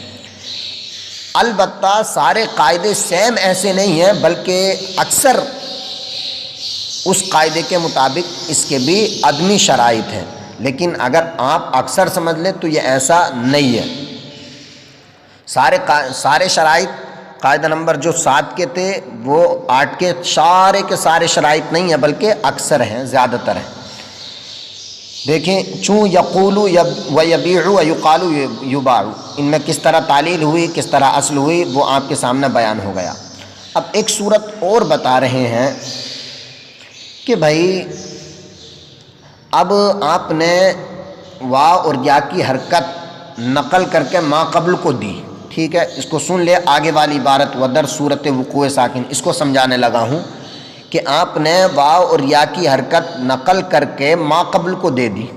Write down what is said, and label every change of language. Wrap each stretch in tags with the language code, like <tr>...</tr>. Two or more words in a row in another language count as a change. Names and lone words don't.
<ur>البتہ سارے قاعدے سیم ایسے نہیں ہیں، بلکہ اکثر اس قاعدے کے مطابق اس کے بھی عدمی شرائط ہیں، لیکن اگر آپ اکثر سمجھ لیں تو یہ ایسا نہیں ہے۔ سارے شرائط قاعدہ نمبر جو 7 کے تھے وہ 8 کے سارے شرائط نہیں ہیں، بلکہ اکثر ہیں، زیادہ تر ہیں۔</ur> <ar>دیکھیں چوں یقول و یبیع و یقال یباع،</ar> <ur>ان میں کس طرح تعلیل ہوئی، کس طرح اصل ہوئی، وہ آپ کے سامنے بیان ہو گیا۔ اب ایک صورت اور بتا رہے ہیں کہ بھائی اب آپ نے واو اور یا کی حرکت نقل کر کے ما قبل کو دی، ٹھیک ہے، اس کو سن لے، آگے والی عبارت</ur> <fa>ودر صورت وقوع ساکن،</fa> <ur>اس کو سمجھانے لگا ہوں کہ آپ نے واو اور یا کی حرکت نقل کر کے ما قبل کو دے دی۔</ur>